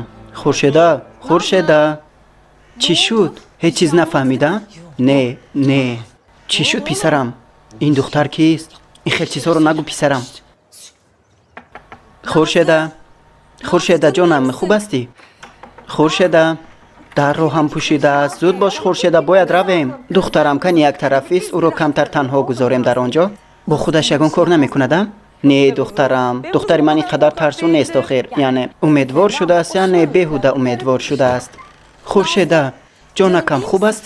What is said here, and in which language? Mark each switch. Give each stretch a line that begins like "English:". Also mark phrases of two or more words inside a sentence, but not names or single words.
Persian: خورشیده. خورشیده. چی شد؟ هیچ چیز نفهمیدم؟ نه نه. چی شد پسرم؟ این دختر کیست؟ این خیلی چیزها رو نگو پسرم. خورشیده. خورشیده جانم، خوب هستی؟
Tajik: خورشیده дарро ҳам пӯшидааст. Зуд бош Хуршеда, бояд равем. Духтарам кани як тарафист, ӯро камтар танҳо гузорем дар он ҷо. Бо худаш ягон кор намекунадам? Не духтарам, духтари ман ин қадар тарсун нест охир. Яъне умедвор шудааст, яъне беҳуда умедвор шудааст. Хуршеда, ҷонакам хуб ҳастӣ?